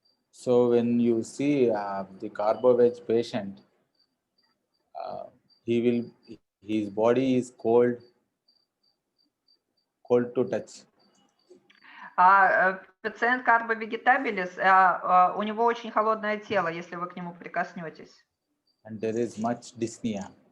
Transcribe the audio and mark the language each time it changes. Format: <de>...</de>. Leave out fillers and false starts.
<en>So when you see the carbo veg patient, his body is cold to touch.</en> <ru>Пациент Carbo vegetables, у него очень холодное тело, если вы к нему прикоснетесь.</ru> <en>And there is much dyspnea.</en>